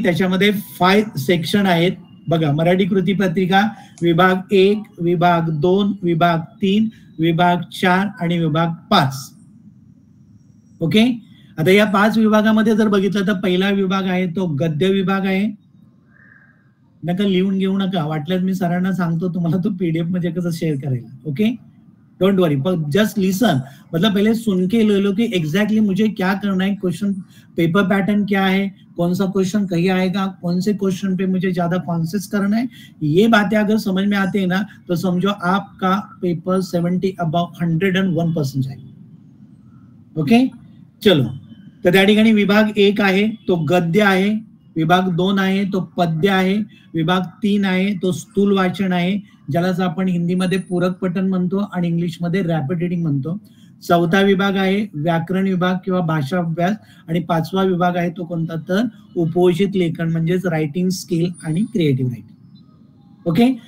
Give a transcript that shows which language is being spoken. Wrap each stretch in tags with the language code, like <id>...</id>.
<mr>त्याच्यामध्ये 5 सेक्शन आहेत. बघा, मराठी कृती पत्रिका विभाग 1, विभाग 2, विभाग 3, विभाग 4 आणि विभाग 5. ओके. आता या 5 विभागामध्ये जर बघितलं तर पहिला विभाग आहे तो गद्य विभाग आहे. नका लिहून घेऊ नका, वाटल्यास मी सरांना सांगतो तुम्हाला तो पीडीएफ मध्ये कसं शेअर करायला. ओके.</mr> <en>don't worry, just listen,</en> <hi>मतलब पहले सुन के ले लो कि एग्जैक्टली मुझे क्या करना है, क्वेश्चन पेपर पैटर्न क्या है, कौन सा क्वेश्चन कहीं आएगा, कौन से क्वेश्चन पे मुझे ज्यादा कॉन्सेंट्रेट करना है. ये बातें अगर समझ में आते हैं ना तो समझो आपका पेपर 70 अबाउ 101% जाएगा. ओके.</hi> <mr>चलो, तर त्या ठिकाणी विभाग 1 आहे तो गद्य आहे, विभाग 2 आहे तो पद्य आहे, विभाग 3 आहे तो स्थूल वाचन आहे, ज्यालाच आपण हिंदीमध्ये पूरक पठण म्हणतो आणि इंग्लिशमध्ये रॅपिड रीडिंग म्हणतो. 4था विभाग आहे व्याकरण विभाग किंवा भाषा अभ्यास, आणि 5वा विभाग आहे तो कोणता तर उपयोजित लेखन म्हणजेच रायटिंग स्किल आणि क्रिएटिव्ह रायटिंग. ओके.</mr>